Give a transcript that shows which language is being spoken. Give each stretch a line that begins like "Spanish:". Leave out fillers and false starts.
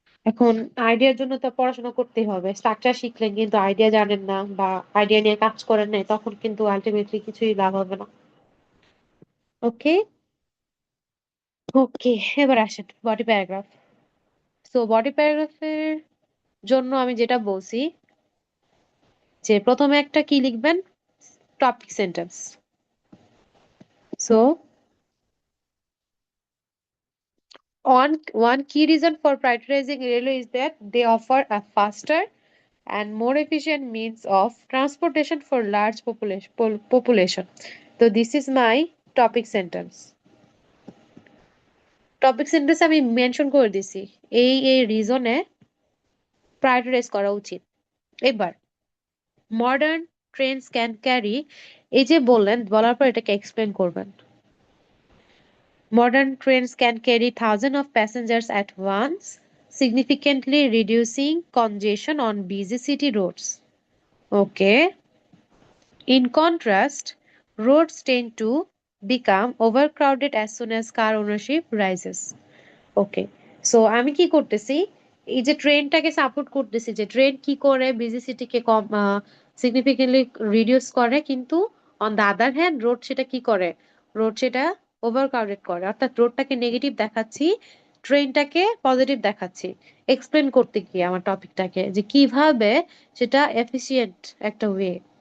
Bangla: এখন আইডিয়ার জন্য তো পড়াশোনা করতেই হবে। স্ট্রাকচার শিখলেন কিন্তু আইডিয়া জানেন না বা আইডিয়া নিয়ে কাজ করেন নাই, তখন কিন্তু আলটিমেটলি কিছুই লাভ হবে না। ওকে ওকে, এবার আসেন বডি প্যারাগ্রাফ। সো বডি প্যারাগ্রাফের জন্য আমি যেটা বলছি যে প্রথমে একটা কি লিখবেন? Topic sentence. So
English: one key reason for prioritizing railway is that they offer a faster and more efficient means of transportation for large population. So this is my topic sentence.
Bangla: Topic sentence আমি mention করে দিছি এই রিজনে prioritise করা উচিত। এবার modern trains can carry, এই যে বললেন, বলার পর এটাকে এক্সপ্লেন করবেন।
English: Modern trains can carry thousands of passengers at once, significantly reducing congestion on busy city roads. Okay. In contrast, roads tend to become overcrowded as soon as car ownership rises.
Bangla: Okay, so আমি কি করতেছি, এই যে ট্রেনটাকে support করতেছি, যে train কি করে busy সিটিকে কম significantly reduce করে, কিন্তু
English: on the other hand
Bangla: road সেটা কি করে, রোড সেটা ওভারক্রাউডেড করে। অর্থাৎ রোডটাকে নেগেটিভ দেখাচ্ছি, ট্রেনটাকে পজিটিভ দেখাচ্ছি, এক্সপ্লেন করতে গিয়ে আমার টপিকটাকে যে কিভাবে সেটা এফিসিয়েন্ট একটা ওয়ে।